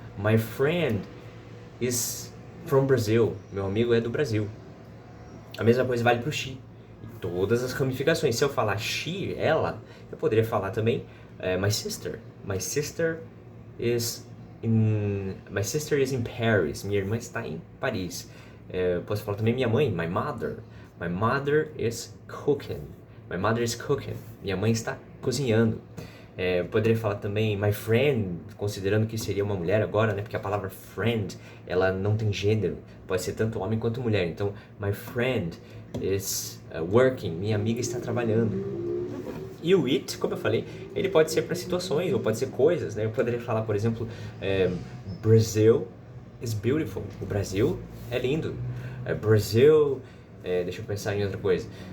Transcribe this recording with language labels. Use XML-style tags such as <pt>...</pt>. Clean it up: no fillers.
<en>My friend is from Brazil.</en> <pt>Meu amigo é do Brasil. A mesma coisa vale para o she. E todas as ramificações. Se eu falar she, ela, eu poderia falar também</pt> <en>my sister. My sister is in Paris.</en> <pt>Minha irmã está em Paris. Eu posso falar também minha mãe,</pt> <en>my mother. My mother is cooking. My mother is cooking.</en> <pt>Minha mãe está cozinhando. Eu poderia falar também</pt> <en>my friend,</en> <pt>considerando que seria uma mulher agora, né? Porque a palavra friend, ela não tem gênero. Pode ser tanto homem quanto mulher. Então,</pt> <en>my friend is working.</en> <pt>Minha amiga está trabalhando. E o it, como eu falei, ele pode ser para situações ou pode ser coisas, né? Eu poderia falar, por exemplo,</pt> <en>Brazil is beautiful.</en> <pt>O Brasil é lindo. Brazil, deixa eu pensar em outra coisa.</pt>